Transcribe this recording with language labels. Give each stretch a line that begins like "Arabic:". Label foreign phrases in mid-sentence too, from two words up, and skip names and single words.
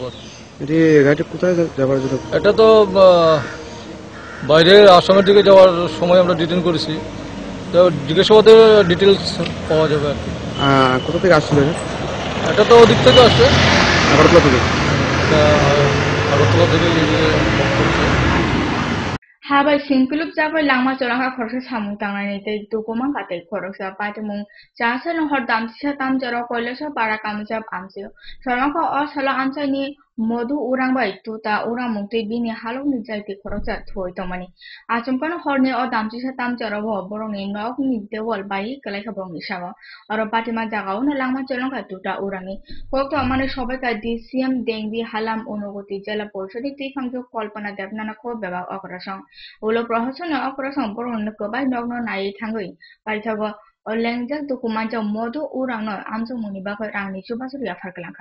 Bangla: গাড়িটা কোথায় যাওয়ার জন্য? এটা তো বাইরে আসামের দিকে যাওয়ার সময় আমরা ডিটেইন করেছি। তো জিজ্ঞাসাবাদে ডিটেলস পাওয়া যাবে আর কি। কোথা থেকে আসছিল এটা তো ওদিক থেকে আসছে, আগরতলা থেকে। আগরতলা থেকে
Kok Borok: Habai singkulup jabai lama choranga khorsa samung tangnai tei dukumang katai khorsa patimung chasa no hor damsisa tam jaro koilesa para kamjab amsio sarmaka o sala amsani modu urang bai tuta urang mungti bini halok ni jaiti khorsa thoi tomani achumkano horni o damsisa tam jaro bo borong ni nok ni dewal bai kalai khabong ni sago aro patima jagao na lama choranga tuta urangi kokto amane sobai ka DCM dengbi halam onogoti jela porshodi tifangjo kolpana devnana ko beba okrasang ulo prohasana okrasang borong na kobai nogno nai thangoi paithago olengjak dukumanja modu urang no amjo muni ba rangni chubasuri afarkalangka